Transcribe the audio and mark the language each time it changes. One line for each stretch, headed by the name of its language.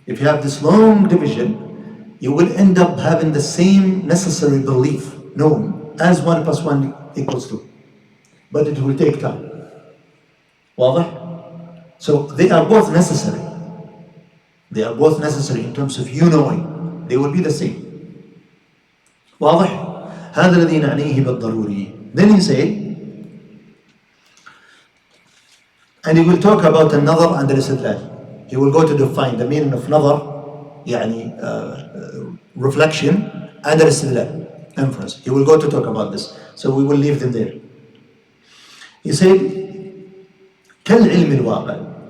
English: If you have this long division, you will end up having the same necessary belief known as 1 plus 1 equals 2. But it will take time.
Arabic: واضح?
English: So they are both necessary. They are both necessary in terms of you knowing. They will be the same.
Arabic: واضح؟ هذا الذي نعنيه بالضروري.
English: Then he said, and he will talk about النظر and الاستدلال. He will go to define the meaning of نظر,
Arabic: يعني
English: reflection, and الاستدلال, inference. He will go to talk about this. So we will leave them there. He said,
Arabic: كالعلم الواقع.